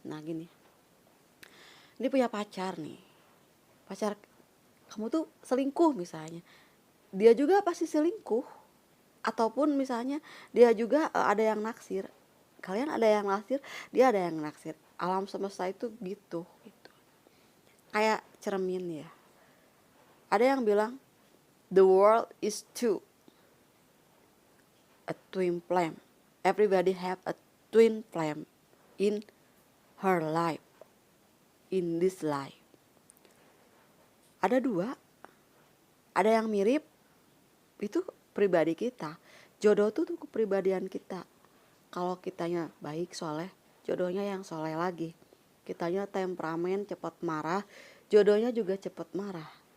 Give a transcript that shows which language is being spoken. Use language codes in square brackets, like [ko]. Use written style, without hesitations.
[id] Nah gini, ini punya pacar nih, pacar kamu tuh selingkuh misalnya, dia juga pasti selingkuh, ataupun misalnya dia juga ada yang naksir, kalian ada yang naksir, dia ada yang naksir, alam semesta itu gitu gitu, kayak cermin ya. Ada yang bilang [en] the world is two, a twin flame, everybody have a twin flame in her life, in this life. [id] Ada dua, ada yang mirip, itu pribadi kita. Jodoh tuh kepribadian kita. Kalau kitanya baik soleh, jodohnya yang soleh lagi. Kitanya temperamen cepat marah, jodohnya juga cepat marah.